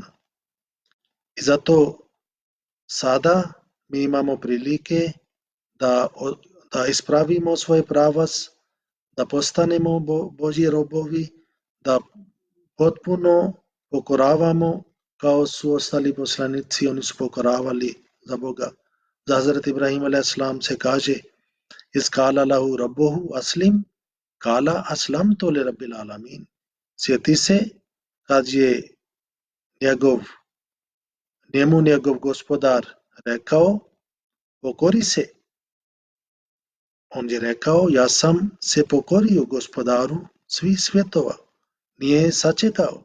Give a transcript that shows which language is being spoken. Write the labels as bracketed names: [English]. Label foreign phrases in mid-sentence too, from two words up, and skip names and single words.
[Bosnian] I zato sada mi imamo prilike da ispravimo svoj pravac, da postanemo Božji robovi, da potpuno pokoravamo kao su ostali poslanici, oni su pokoravali za Boga. Za Hazret Ibrahim a.s. se kaže [Arabic] إذ قال له ربه أسلم قال أسلمت لرب العالمين. [Bosnian] Sjeti se kad je njemu njegov gospodar rekao pokori se. On je rekao ja sam se pokorio gospodaru svih svjetova. Nije sačekao.